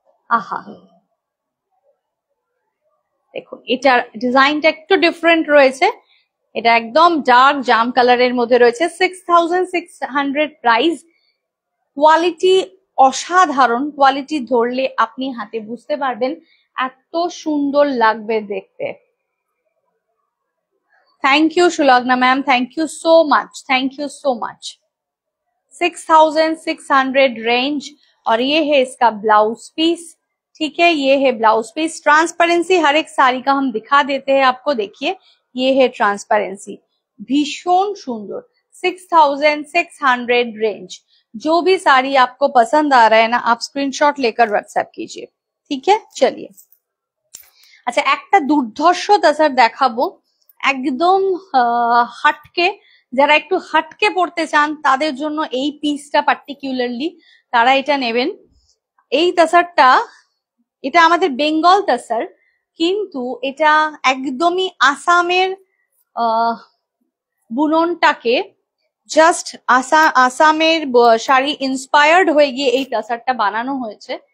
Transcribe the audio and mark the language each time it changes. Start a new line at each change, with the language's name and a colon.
Bangla: আহা, দেখুন এটার ডিজাইনটা একটু ডিফারেন্ট রয়েছে, এটা একদম ডার্ক জাম কালারের মধ্যে রয়েছে। 6600 প্রাইস। কোয়ালিটি অসাধারণ, কোয়ালিটি ধরলে আপনি হাতে বুঝতে পারবেন এত সুন্দর লাগবে দেখতে।
English: Thank you Sulagna ma'am, thank you so much, thank you so much.
Hindi: 6600 range और ये है इसका ब्लाउज पीस, ठीक है, ये है ब्लाउज पीस। ट्रांसपेरेंसी हर एक साड़ी का हम दिखा देते हैं आपको, देखिए ये है ट्रांसपेरेंसी, भीषण सुंदर। 6600 रेंज। जो भी साड़ी आपको पसंद आ रहा है ना, आप स्क्रीनशॉट लेकर व्हाट्सएप कीजिए, ठीक है। चलिए, अच्छा
Bangla: একটা দুর্ধর্ষ তাসার দেখাবো, একদম হাটকে, যারা একটু হাটকে পড়তে চান তাদের জন্য এই পিসটা পার্টিকুলারলি তারা এটা নেবেন। এই তাসারটা, এটা আমাদের বেঙ্গল তাসার, কিন্তু এটা একদমই আসামের বুননটাকে জাস্ট আসামের শাড়ি ইন্সপায়ার্ড হয়ে গিয়ে এই তাসারটা বানানো হয়েছে।